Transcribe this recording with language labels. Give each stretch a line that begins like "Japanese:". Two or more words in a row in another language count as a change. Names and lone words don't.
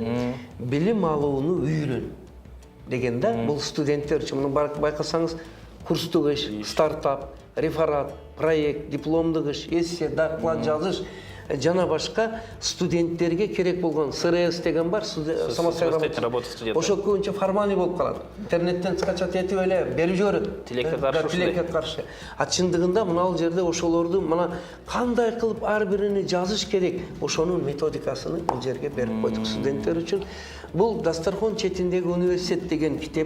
Kyrgyz: Билим алууну үйрөн деген да. Бул студенттер үчүн. Муну байкасаңыз, курстук иш, стартап, реферат, проект, дипломдук иш, эссе, доклад жазыш жана башка студенттерге керек болгон СРС деген бар,
Russian: самостоятельная работа студента.
Kyrgyz: Ошо көбүнчө формальный болуп калат. Интернеттен скачать этип эле берип жиберет. Тилекке каршы. А чындыгында мына жерде ошолорду мына кандай кылып ар бирини жазыш керек, ошонун методикасын бул жерге берип койдук студенттер үчүн. Бул Дастархон четиндеги университет деген китеп.